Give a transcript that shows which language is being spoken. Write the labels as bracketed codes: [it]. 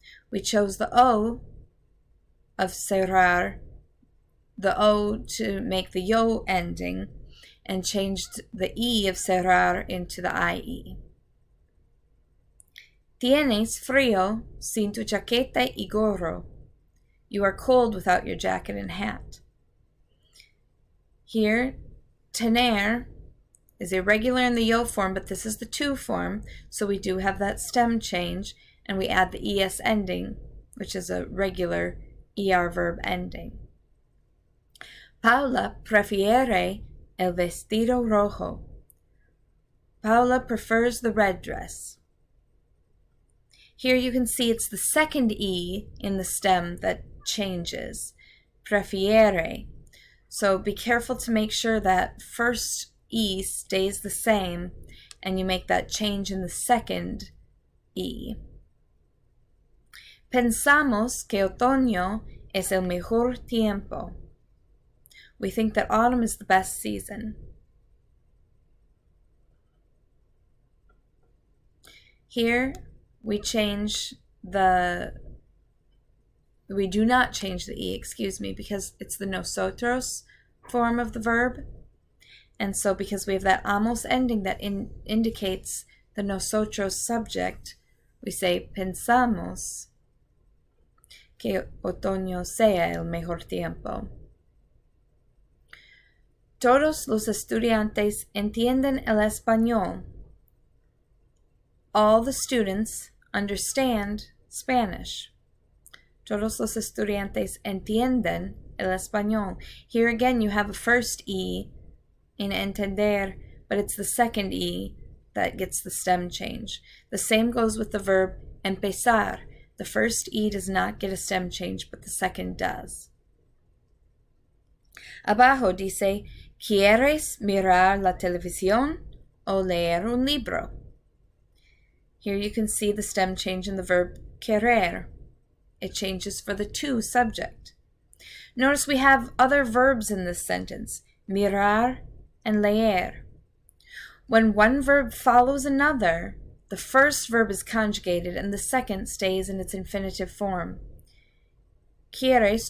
[en] We chose the O of cerrar, the O to make the yo ending, and changed the E of cerrar into the IE. [es] Tienes frío sin tu chaqueta y gorro. [en] You are cold without your jacket and hat. Here, tener is irregular in the yo form, but this is the tu form, so we do have that stem change, and we add the es ending, which is a regular er verb ending. [es] Paula prefiere el vestido rojo. [en] Paula prefers the red dress. Here you can see it's the second e in the stem that changes, prefiere. So be careful to make sure that first e stays the same and you make that change in the second e. [es] Pensamos que otoño es el mejor tiempo. [en] We think that autumn is the best season. Here we do not change the e, because it's the nosotros form of the verb. And so because we have that amos ending that indicates the nosotros subject, we say [es] pensamos que otoño sea el mejor tiempo. Todos los estudiantes entienden el español. [en] All the students understand Spanish. [es] Todos los estudiantes entienden el español. [en] Here again, you have a first E in entender, but it's the second E that gets the stem change. The same goes with the verb empezar. The first E does not get a stem change, but the second does. [es] Abajo dice, ¿quieres mirar la televisión o leer un libro? [en] Here you can see the stem change in the verb querer. It changes for the to subject. Notice we have other verbs in this sentence, mirar and leer. When one verb follows another, the first verb is conjugated and the second stays in its infinitive form. ¿Quieres?